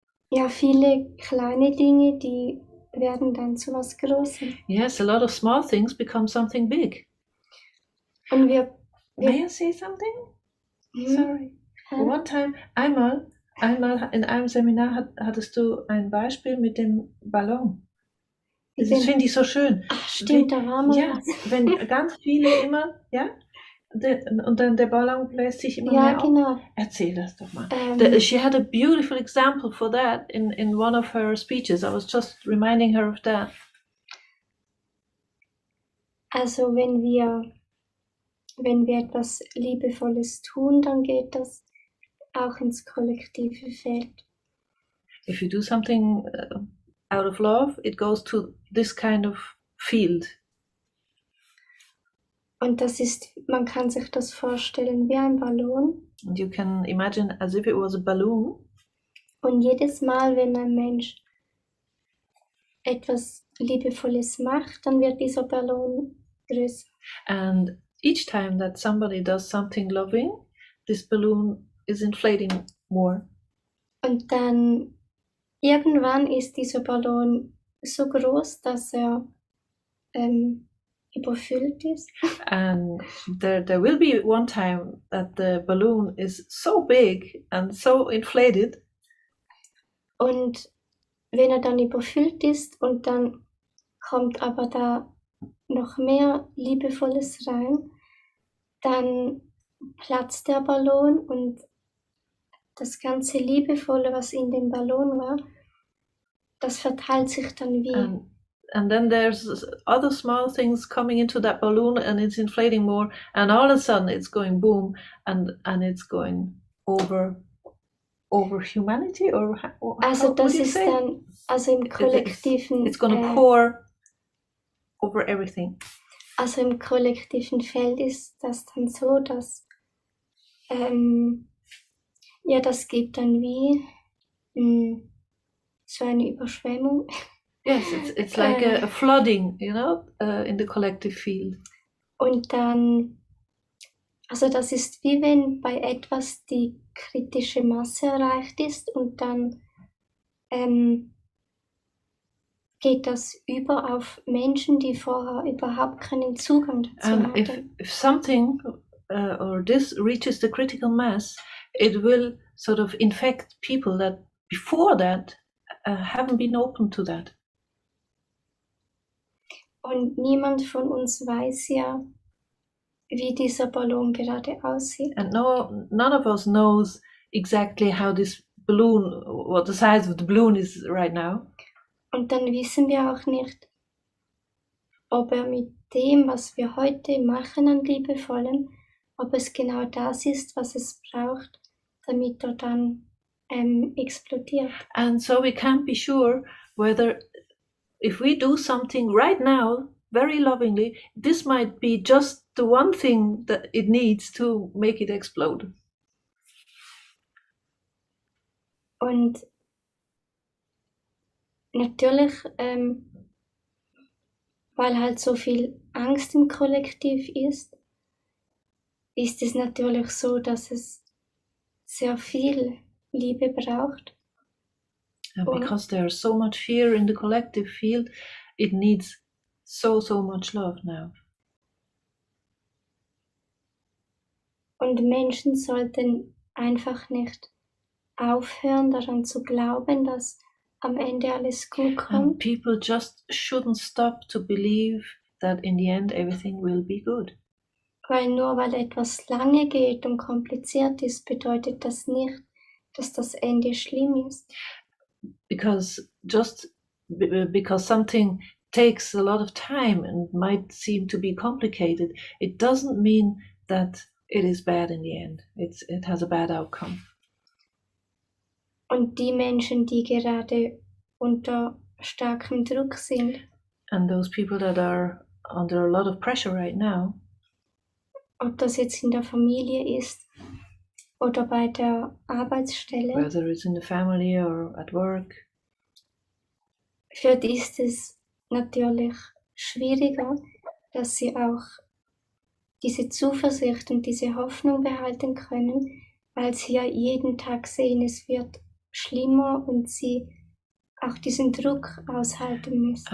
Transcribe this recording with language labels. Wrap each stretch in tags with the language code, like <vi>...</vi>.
<de>Ja, viele kleine Dinge, die werden dann zu was Großem.</de> <en>Yes, a lot of small things become something big.</en> <de>Und wir</de> <en>May I say something? Sorry. One time,</en> <de>einmal in einem Seminar hattest du ein Beispiel mit dem Ballon. Das finde ich so schön. Ach, stimmt, da war mal was. Wenn ganz viele immer, und dann der Ballon bläst sich immer mehr auf. Genau. Erzähl das doch mal.</de> <en>She had a beautiful example for that in one of her speeches. I was just reminding her of that.</en> <de>Also wenn wir etwas Liebevolles tun, dann geht das auch ins kollektive Feld.</de> <en>If you do something out of love, it goes to this kind of field.</en> <de>Und man kann sich das vorstellen wie ein Ballon.</de> <en>And you can imagine as if it was a balloon.</en> <de>Und jedes Mal, wenn ein Mensch etwas Liebevolles macht, dann wird dieser Ballon größer.</de> <en>And each time that somebody does something loving, this balloon is inflating more.</en> <de>Und dann irgendwann ist dieser Ballon so groß, dass er überfüllt ist.</de> <en>And there will be one time that the balloon is so big and so inflated.</en> <de>Und wenn er dann überfüllt ist und dann kommt aber da noch mehr Liebevolles rein, dann platzt der Ballon und das ganze Liebevolle, was in dem Ballon war, das verteilt sich dann wie.</de> <en>And then there's other small things coming into that balloon and it's inflating more, and all of a sudden it's going boom, and it's going over humanity, or</en> <de>Also das ist dann, also im kollektiven...</de> <en>It's gonna pour over everything.</en> <de>Also im kollektiven Feld ist das dann so, dass das gibt dann wie so eine Überschwemmung.</de> <en>Yes, it's like a flooding, in the collective field.</en> <de>Und dann, also das ist wie wenn bei etwas die kritische Masse erreicht ist und dann geht das über auf Menschen, die vorher überhaupt keinen Zugang dazu</de> <en>And</en> <de>hatten.</de> <en>if something or this reaches the critical mass, it will sort of infect people that before that haven't been open to that.</en> <de>Und niemand von uns weiß ja, wie dieser Ballon gerade aussieht.</de> <en>And none of us knows exactly how this balloon, what the size of the balloon is right now.</en> <de>Und dann wissen wir auch nicht, ob er mit dem, was wir heute machen an Liebevollem, ob es genau das ist, was es braucht, damit er dann explodiert.</de> <en>And so we can't be sure whether if we do something right now, very lovingly, this might be just the one thing that it needs to make it explode.</en> <de>Und natürlich, weil halt so viel Angst im Kollektiv ist es natürlich so, dass es sehr viel Liebe braucht.</de> <en>And because there's so much fear in the collective field, it needs so much love now.</en> <de>Und Menschen sollten einfach nicht aufhören, daran zu glauben, dass am Ende alles gut kommt.</de> <en>And people just shouldn't stop to believe that in the end everything will be good.</en> <de>Nur weil etwas lange geht und kompliziert ist, bedeutet das nicht, dass das Ende schlimm ist.</de> <en>Because just because something takes a lot of time and might seem to be complicated, it doesn't mean that it is bad in the end. It has a bad outcome.</en> <de>Und die Menschen, die gerade unter starkem Druck sind,</de> <en>and those people that are under a lot of pressure right now,</en> <de>ob das jetzt in der Familie ist oder bei der Arbeitsstelle,</de> <en>whether it's in the family or at work,</en> <de>für die ist es natürlich schwieriger, dass sie auch diese Zuversicht und diese Hoffnung behalten können, weil sie ja jeden Tag sehen, es wird schlimmer und sie auch diesen Druck aushalten müssen.</de>